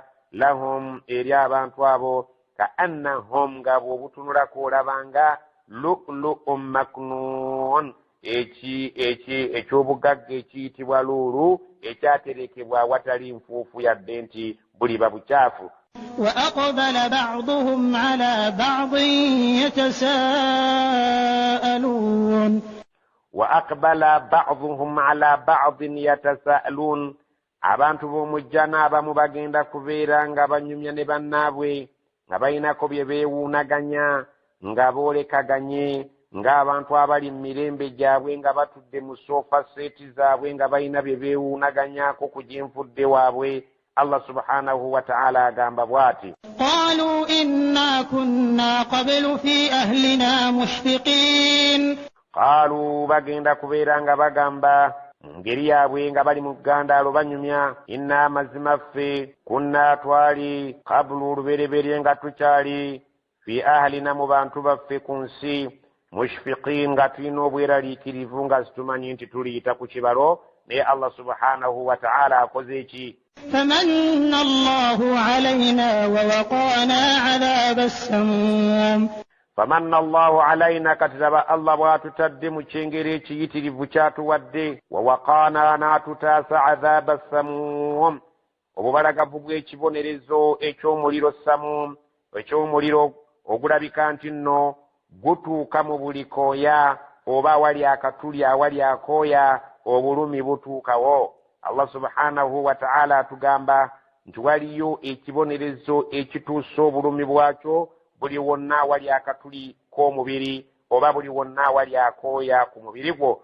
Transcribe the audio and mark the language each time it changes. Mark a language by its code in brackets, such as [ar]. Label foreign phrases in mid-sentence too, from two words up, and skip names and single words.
[lg] Lahum eri abantu abo [ar] كأنهم [lg] nga bw'obutunulako olabanga [ar] لؤلؤ مكنون [lg] ekyobugagga ekiyitibwa luulu ekyaterekebwa awatali nfuufu yadde nti buliba bukyafu. [ar] وأقبل بعضهم على بعض يتساءلون وأقبل بعضهم على بعض يتساءلون [lg] abantu b'omujjana abamu bagenda kubeera nga banyumya ne bannaabwe nga balinako bye beewuunaganya nga boolekaganye ng'abantu abali mu mirembe gyabwe nga batudde mu sofa seeti zaabwe nga balina bye beewuunaganyako ku gy'enfudde waabwe. Allah [ar] سبحانه وتعالى [lg] agamba bw'ati: [ar] قالوا إنا كنا قبل في أهلنا مشفقين. [lg] قالوا bagenda kubeera nga bagamba mu ngeri yaabwe nga bali mu ggandaalo banyumya, inna amazima ffe kunna twali qablu olubereberye nga tukyali [ar] في أهلنا [lg] mu bantu baffe ku nsi mushfiqin nga tulina obweraliikirivu nga situmanyi nti tuliyita ku kibalo. Naye Allah [ar] سبحانه وتعالى [lg] akoze eki? [ar] فمن الله علينا ووقانا عذاب السموم. فمن الله علينا كتب الله [lg] بwatutadde mu kyengero ekiyitirivu kyatuwadde, wawaqaana n'atutaasa [ar] عذاب السموم [lg] obubalagavu bw'ekibonerezo eky'omuliro samum, eky'omuliro ogulabika nti nno gutuuka mu buli kooya oba awali akatuli awali akooya obulumi butuukawo. Allah [ar] سبحانه وتعالى [lg] atugamba nti waliyo ekibonerezo ekituusa obulumi bwakyo buli wonna awali akatuli k'omubiri oba buli wonna awali akooya ku mubiri gwo.